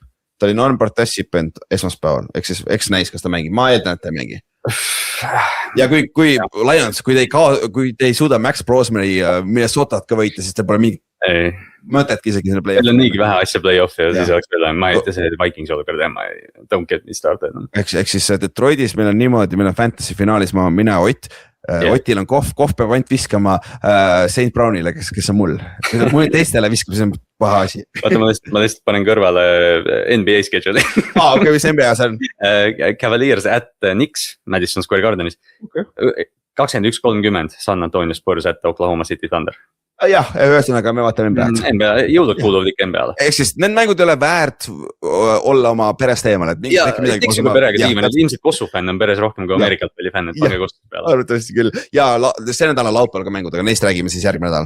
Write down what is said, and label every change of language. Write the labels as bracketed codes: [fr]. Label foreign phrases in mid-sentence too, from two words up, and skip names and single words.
[et] Ta oli non-participant esmaspäeval, eks näis, kas ta mängib, ma eeldan, et ta ei mängi. Ja kui Lions, kui te ei suuda Max Brosmani Minnesotat ka võita, siis te pole mingi mõtetki isegi selle play-offi. Meil on niigi vähe asja play-offi ja siis oleks veel, ma ei tea see Vikings olukord ja ma [en] don't get me started. [et] Eks siis Detroitis meil on niimoodi, meil on fantasy finaalis mina Ott. Otil on Kohv peab ainult viskama St. Brownile, kes on mul. Mul teistele viskab, see on paha asi. Vaata, ma lihtsalt panen kõrvale NBA schedule'i. Okei, mis NBA see on? Cavaliers at Knicks, Madison Square Gardenis. 21:30 San Antonio Spurs at Oklahoma City Thunder. Jah, ühesõnaga me vaatame NBA. Jõulud kuuluvad ikka NBA-le. Ehk siis need mängud ei ole väärt olla oma perest eemal. Ja, tiksime perega tiime, ilmselt Kossu fänn on peres rohkem kui Amerikat peli fänn, et pange Kossu peale. Arvatavasti küll. Ja see nädal on laupäeval ka mängud, aga neist räägime siis järgmine nädal.